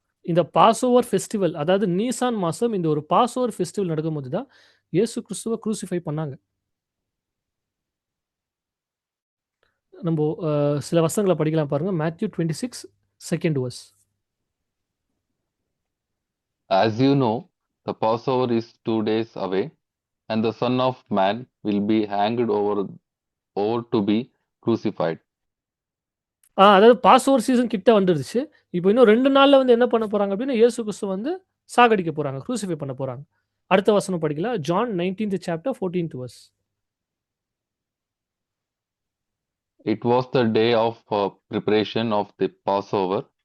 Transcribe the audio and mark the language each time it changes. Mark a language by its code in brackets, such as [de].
[ta] இந்த Passover festival, அதாவது Nisan மாசம் இந்த ஒரு பாஸ்ஓவர் ஃபெஸ்டிவல் நடக்கும்போது தான் இயேசு கிறிஸ்துவ குரூசிஃபை பண்ணாங்க. நம்போ சில வசனங்கள படிக்கலாம் பாருங்க. [en] Matthew 26 2nd verse. As you know, the Passover is 2 days away, and the Son of Man will be hanged over to be crucified. [ta] அதாவது பாஸ்ஓவர் சீசன் கிட்ட வந்துருச்சு. இப்போ இன்னும் 2 நாள்ல வந்து என்ன பண்ண போறாங்க அப்படின்னா, இயேசு கிறிஸ்துவ வந்து சாகடிக்க போறாங்க. குரூசிஃபை பண்ண போறாங்க. அடுத்த வசனம் படிக்கலாம். John 19th chapter 14th verse. It was the day of preparation of the Passover.